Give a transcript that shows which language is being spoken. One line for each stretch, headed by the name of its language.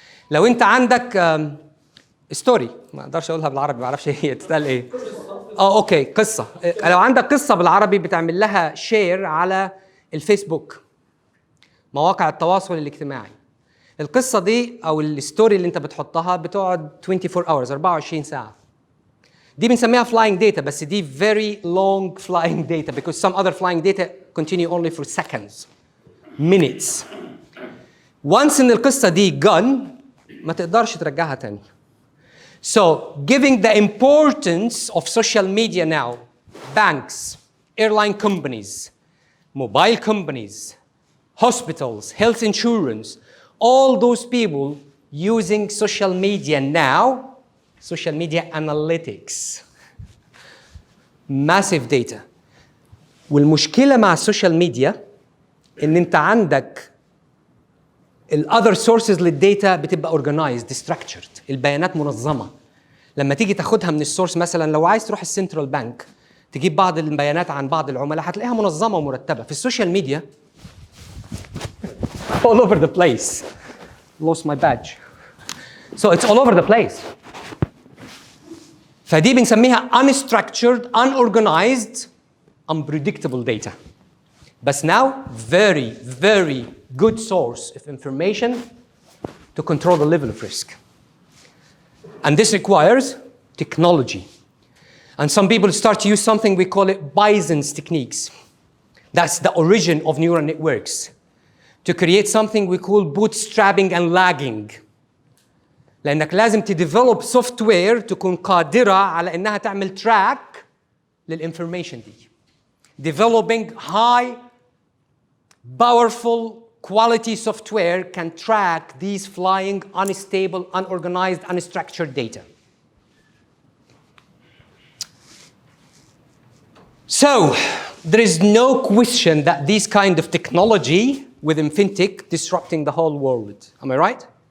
Arabic: لو انت عندك ستوري، ما اقدرش اقولها بالعربي، ما اعرفش هي تتقال ايه. اوكي، قصه. لو عندك قصه بالعربي بتعمل لها شير على الفيسبوك، مواقع التواصل الاجتماعي. القصه دي او الستوري اللي انت بتحطها بتقعد
English: 24 hours
Arabic: 24 ساعه. دي بنسميها
English: flying data،
Arabic: بس دي
English: very long flying data because some other flying data continue only for seconds, minutes. Once
Arabic: ان القصه دي
English: gone
Arabic: ما تقدرش ترجعها تاني.
English: So, giving the importance of social media now, banks, airline companies, mobile companies, hospitals, health insurance, all those people using social media now, social media analytics, massive data.
Arabic: والمشكلة مع السوشيال ميديا إن أنت عندك
English: other sources
Arabic: للداتا بتبقى
English: organized, structured.
Arabic: البيانات منظمة. لما تيجي تاخدها من السورس، مثلا لو عايز تروح السنترال بانك تجيب بعض البيانات عن بعض العملاء هتلاقيها منظمة ومرتبة. في السوشيال ميديا
English: all over the place. Lost my badge. So it's all over the place.
Arabic: فدي بنسميها
English: unstructured, unorganized, unpredictable data. But now, very, very good source of information to control the level of risk. And this requires technology. And some people start to use something we call it Bison's techniques. That's the origin of neural networks. To create something we call bootstrapping and lagging.
Arabic: لأنك لازم تديفلوب سوفت وير تكون قادرة على إنها تعمل تراك للإنفورميشن دي.
English: Developing high, powerful, quality software can track these flying, unstable, unorganized, unstructured data. So, there is no question that this kind of technology within fintech disrupting the whole world. Am I right?